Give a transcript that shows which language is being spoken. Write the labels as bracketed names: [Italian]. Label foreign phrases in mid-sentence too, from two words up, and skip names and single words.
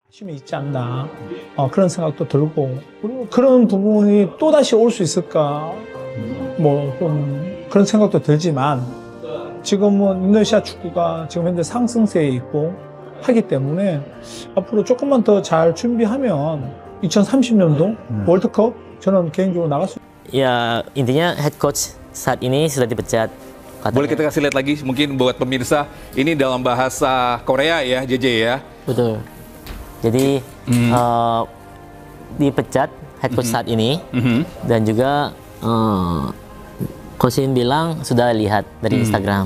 [Korean] 힘이 있지 않나 그런 생각도 들고 그리고 그런 부분이 또다시 올 수 있을까 뭐 좀 그런 생각도 들지만 지금은 인도네시아 축구가 지금 현재 상승세에 있고 하기 때문에 앞으로 조금만 더 잘 준비하면 2030년도 월드컵 저는 개인적으로 나갈 수 [Indonesian] Ya, intinya [English] head coach [Indonesian] saat ini sudah dipecat. Boleh kita kasih lihat lagi mungkin buat pemirsa, ini dalam bahasa Korea ya, JJ ya. Betul. Jadi dipecat [English] head coach [Indonesian] saat ini dan juga coach Shin bilang sudah lihat dari Instagram.